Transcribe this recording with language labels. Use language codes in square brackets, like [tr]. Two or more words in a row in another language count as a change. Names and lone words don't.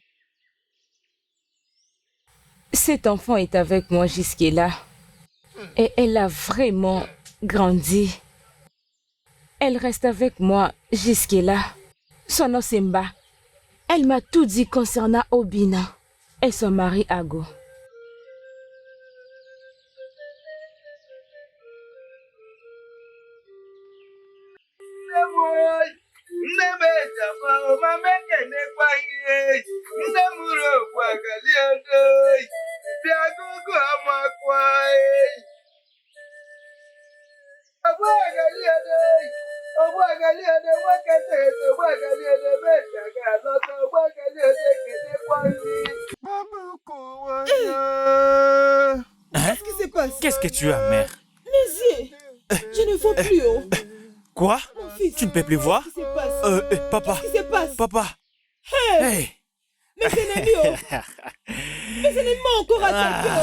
[fr] Cet enfant est avec moi jusque-là et elle a vraiment grandi. Elle reste avec moi jusque-là. Son nom c'est Mba. Elle m'a tout dit concernant Obina et son mari Ago. [ig] Nne m ejama mama ekenekwa gị. Nne mụrụ ụwa galiodo bịa gụgụ amakwa. Ogbuagaliodo nwoke tete Ogbuagaliodo mecha ga-alọta Ogbuagaliodo ekenekwa gị. [fr] Qu'est-ce qui se passe? Qu'est-ce que tu as, mère? Mes yeux, je ne vois plus haut. Quoi? Mon fils, Tu ne peux plus voir? qu'est-ce qui se passe? Papa. Qu'est-ce qui se passe? Papa. Hey! Mes ennemis, oh! Mes ennemis m'ont encore attaqué, oh!